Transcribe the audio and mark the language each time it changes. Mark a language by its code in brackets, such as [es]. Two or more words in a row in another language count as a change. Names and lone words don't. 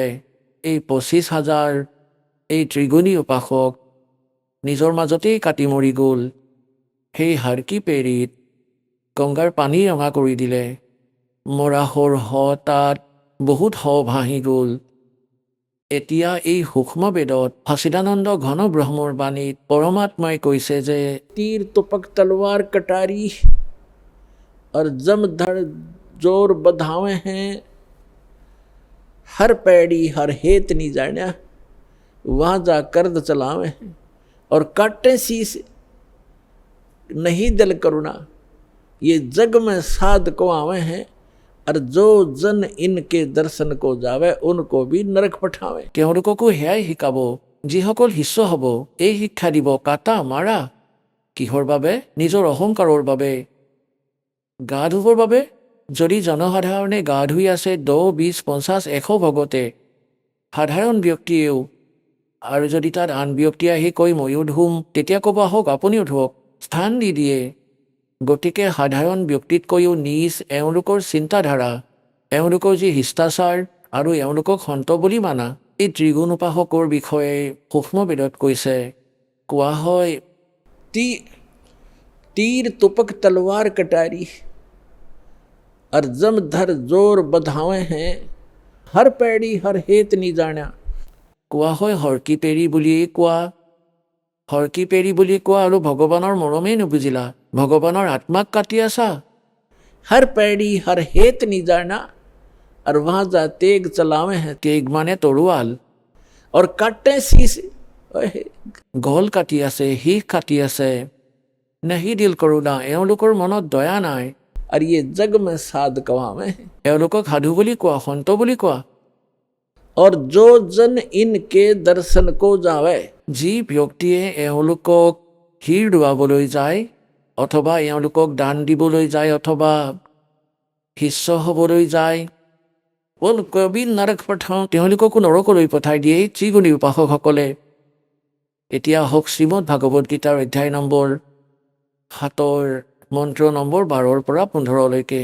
[as] এই 25,000 এই ত্ৰিগুণী উপাসক নিজৰ মাজতেই কাটি মৰি গ'ল। সেই হৰকি-পেৰীত গংগাৰ পানী ৰঙা কৰি দিলে। মৰাশৰ তাত বহুত ভাহি গ'ল। এতিয়া এই সূক্ষ্ম বেদত সচিদানন্দ ঘন ব্ৰহ্মৰ বাণীত পৰমাত্মাই কৈছে যে, [hi] तीर तुपक तलवार कटारी और जमधर जोर बधावे हैं, हर पैड़ी हर हेत नहीं जान्या, वहाँ जा कर्द चलावे हैं और काटे शीस नहीं दिल करुणा, ये जग में साध को आवे हैं और जो जन इनके दर्शन को जावे उनको भी नरक पठावे। [as] তেওঁলোককো সেয়াই শিকাব। যিসকল শিষ্য হ'ব, এই শিক্ষা দিব, কাটা মাৰা। কিহৰ বাবে? নিজৰ অহংকাৰৰ বাবে, গা ধুবৰ বাবে। যদি জনসাধাৰণে গা ধুই আছে 10, 20, 50, 100 ভগতে, সাধাৰণ ব্যক্তিয়েও, আৰু যদি তাত আন ব্যক্তি আহি কৈ ময়ো ধুম, তেতিয়া ক'ব আহক আপুনিও ধুৱক, স্থান দি দিয়ে। গতিকে সাধাৰণ ব্যক্তিতকৈও নিজ এওঁলোকৰ চিন্তাধাৰা, এওঁলোকৰ যি শিষ্টাচাৰ আৰু এওঁলোকক সন্ত বুলি মানা, এই ত্ৰিগুণ উপাসকৰ বিষয়ে সূক্ষ্ম বেদত কৈছে। কোৱা হয়, [hi] तीर तुपक तलवार कटारी और जमधर जोर बधावे हैं, हर पैड़ी हर हेत नहीं जान्या। [as] কোৱা হয় হৰকি-পেৰী বুলিয়েই কোৱা। হৰকি-পেৰী বুলি কোৱা আৰু ভগৱানৰ মৰমেই নুবুজিলা, ভগৱানৰ আত্মাক কাটি আছা। [hi] हर पैड़ी हर हेत नहीं जाना और वहाँ जा तेग चलावे हैं [as] কেগ মানে তৰোৱাল, [hi] और काटे शीस, ओहे, [as] গল কাটি আছে, শিখ কাটি আছে। [hi] नहीं दिल करुणा, [as] এওঁলোকৰ মনত দয়া নাই। [hi] और ये जग में साध कवावे हैं [as] এওঁলোকক সাধু বুলি কোৱা, সন্ত বুলি কোৱা। [hi] और जो जन इनके दर्शन को जावे, [as] যি ব্যক্তিয়ে এওঁলোকক শিৰ দোৱাবলৈ যায় অথবা এওঁলোকক দান দিবলৈ যায় অথবা শিষ্য হ'বলৈ যায়। কবি নৰক পঠাওঁ, তেওঁলোককো নৰকলৈ পঠাই দিয়ে ত্ৰিগুণী উপাসকসকলে। এতিয়া আহক শ্ৰীমদ ভাগৱত গীতাৰ অধ্যায় নম্বৰ 7 মন্ত্ৰ নম্বৰ 12 পৰা 15লৈকে।